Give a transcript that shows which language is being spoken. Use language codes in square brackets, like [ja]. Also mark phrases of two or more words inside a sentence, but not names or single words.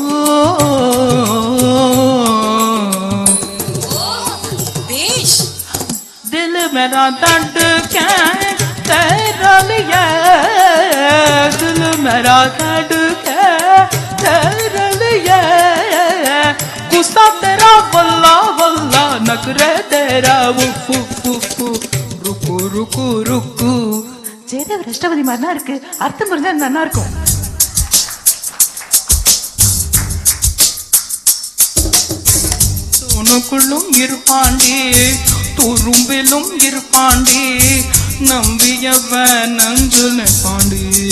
[hi] दिल मेरा धड़के तेरा लिए दिल मेरा धड़के तेरे लिए गुस्सा तेरा वल्ला वल्ला नखरे तेरा उफ उफ उफ रुको रुको रुको [ta] ஜெயதேவ அஷ்டபதி மாதிரினா இருக்கு அர்த்தம் புரிஞ்சா நல்லா இருக்கும். உனக்குள்ளும் இருப்பாண்டி துரும்பிலும் இருப்பாண்டி நம்பியவன் நஞ்சு பாண்டி